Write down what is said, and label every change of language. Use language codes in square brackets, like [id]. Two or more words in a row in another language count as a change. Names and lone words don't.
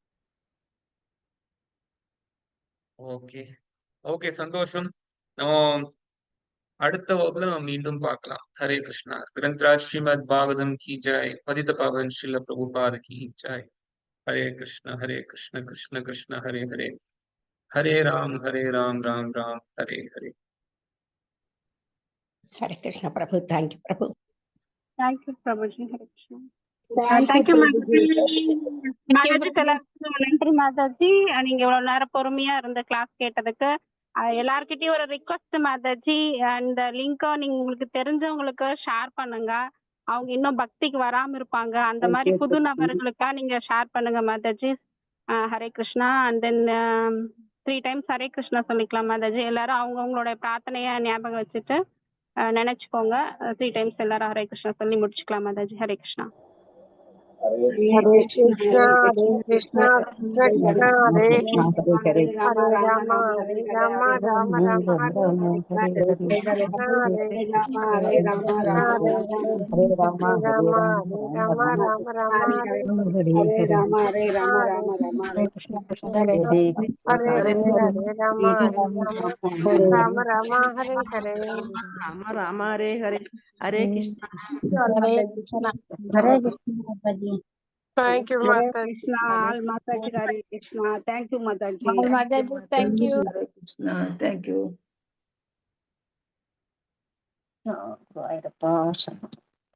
[ta] ஓகே. ஓகே, சந்தோஷம். நம்ம அடுத்த வகுப்புல நம்ம மீண்டும் பார்க்கலாம். ஹரே கிருஷ்ணா. கிரந்தராஜ் ஸ்ரீமத் பாகவதம் [hi] की जय. [ta] பதித பாவன் ஸ்ரீல பிரபுபாத [hi] की जय. [ta] ஹரே கிருஷ்ணா கிருஷ்ண கிருஷ்ண ஹரே ஹரே. ஹரே ராம் ராம் ராம் ஹரே ஹரே. [en] Hare Krishna Prabhu. Thank you, Prabhu. Thank you, Prabhuji. Hare Krishna. Thank Thank you, you, Prabhuji. [ta] மாதாஜி. எல்லாருக்கும் நன்றி மாதாஜி. நீங்க இவ்வளவு நேரம் பொறுமையா இருந்த கிளாஸ் கேட்டதுக்கு. எல்லார்கிட்டயும் ஒரு ரிக்வஸ்ட் மாதாஜி, அந்த லிங்கை நீங்க உங்களுக்கு தெரிஞ்சவங்களுக்கு ஷேர் பண்ணுங்க. அவங்க இன்னும் பக்திக்கு வராம இருப்பாங்க. அந்த மாதிரி புது நபர்களுக்கா நீங்க ஷேர் பண்ணுங்க மாதாஜி. ஹரே கிருஷ்ணா. [en] and then [ta] 3 times ஹரே கிருஷ்ணா சொல்லிக்கலாம் மாதாஜி. எல்லாரும் அவங்கவுங்களோட பிரார்த்தனைய ஞாபகம் வச்சுட்டு நினைச்சுக்கோங்க. 3 times எல்லாரும் ஹரே கிருஷ்ணா சொல்லி முடிச்சுக்கலாம் மாதாஜி. ஹரே கிருஷ்ணா. [en] Hare Krishna, Hare Krishna, Krishna Krishna, Hare Hare Rama, Hare Rama, Rama Rama, Hare Hare Krishna, Hare Krishna, Hare Rama, Hare Rama, Rama Rama, Rama Hare Hare Rama, Hare Rama, Rama Rama, Hare Krishna, Krishna Hare Hare. Hare Hare Rama, Rama Rama, Hare Hare Rama Rama Hare Hare. Hare Krishna. Hare Krishna. Hare Krishna. Thank you, Hare Mataji. Krishna, all Mataji, Hare Krishna. Thank you, Mataji. All Mataji, thank you. Hare Krishna. Thank you. Oh, right,